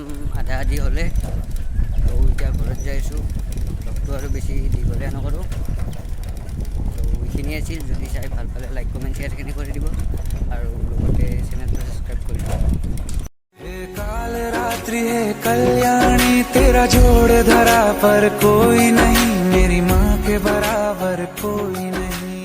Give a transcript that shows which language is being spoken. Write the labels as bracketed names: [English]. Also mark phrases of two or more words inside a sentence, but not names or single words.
[Assamese] আধা আধি হ'লে তো এতিয়া ঘৰত যাই আছোঁ লগটো আৰু বেছি দীঘলীয়া নকৰোঁ তো এইখিনি আছিল যদি চাই ভাল পালে [English] like comment [Assamese] শ্বেয়াৰখিনি কৰি দিব আৰু লগতে চেনেলটো ছাবস্ক্ৰাইব কৰি দিব [Hindi] काल रात्रि है कल्याणी तेरा जोड़ धरा पर कोई नहीं मेरी माँ के बराबर कोई नहीं